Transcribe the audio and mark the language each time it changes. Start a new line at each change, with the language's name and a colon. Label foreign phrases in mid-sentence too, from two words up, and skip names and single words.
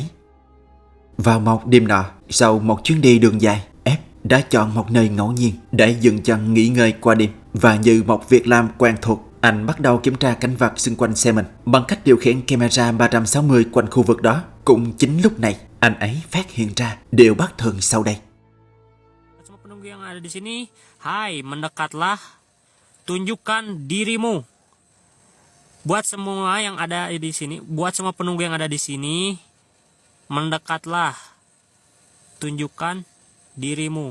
Vietnamese: Vào một đêm nọ, sau một chuyến đi đường dài, F đã chọn một nơi ngẫu nhiên để dừng chân nghỉ ngơi qua đêm. Và như một việc làm quen thuộc, Anh bắt đầu kiểm tra cảnh vật xung quanh xe mình bằng cách điều khiển camera 360 quanh khu vực đó. Cũng chính lúc này, anh ấy phát hiện ra điều bất thường sau đây.
Indonesian: Semua penunggu yang ada di sini, hai, mendekatlah, tunjukkan dirimu. Buat semua yang ada di sini, buat semua penunggu yang ada di sini, mendekatlah, tunjukkan dirimu.